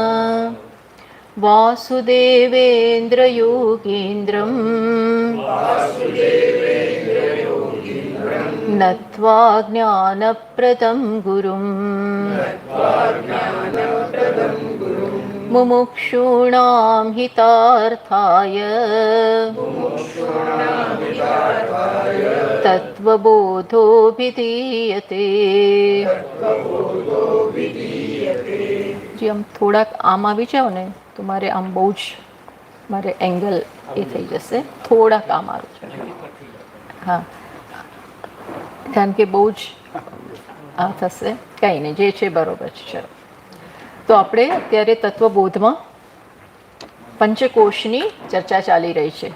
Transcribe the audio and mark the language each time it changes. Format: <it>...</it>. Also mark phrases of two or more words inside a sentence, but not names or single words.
<sa>वासुदेवेन्द्रयोगीन्द्रं नत्वा ज्ञानप्रदं गुरुं मुमुक्षूणां हितार्थाय तत्त्वबोधोऽभिधीयते।</sa> <gu>जी આમ થોડાક આમ આવી જાઓ ને તો મારે આમ બહુ જ મારે એંગલ એ થઈ જશે, થોડાક આમ આવી જાઓ. હા, કારણ કે બહુ જ આ થશે, કંઈ નહીં, જે છે બરોબર છે. ચલો, તો આપણે અત્યારે તત્વબોધમાં પંચકોશની ચર્ચા ચાલી રહી છે.</gu>